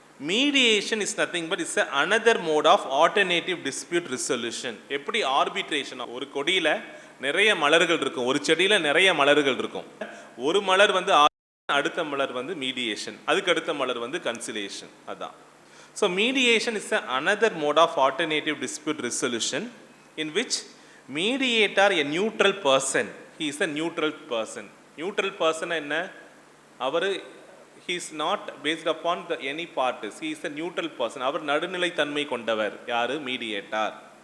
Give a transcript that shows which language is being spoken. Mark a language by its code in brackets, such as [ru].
[en] Mediation is nothing but it's another mode of alternative dispute resolution. [ta] எப்படி arbitration, ஒரு கொடியில் நிறைய மலர்கள் இருக்கும், ஒரு செடியில் நிறைய மலர்கள் இருக்கும். ஒரு மலர் வந்து அடுத்த மலர் வந்து மீடியேஷன், அதுக்கு அடுத்த மலர் வந்து கன்சிலேஷன். அதான். [en] So mediation is another mode of alternative dispute resolution in which mediator a neutral person. He is a neutral person. Neutral person என்ன? அவர் he is not based upon the any parties. He is a neutral person. [ta] அவர் நடுநிலை தன்மை கொண்டவர். யாரு? [en] Mediator.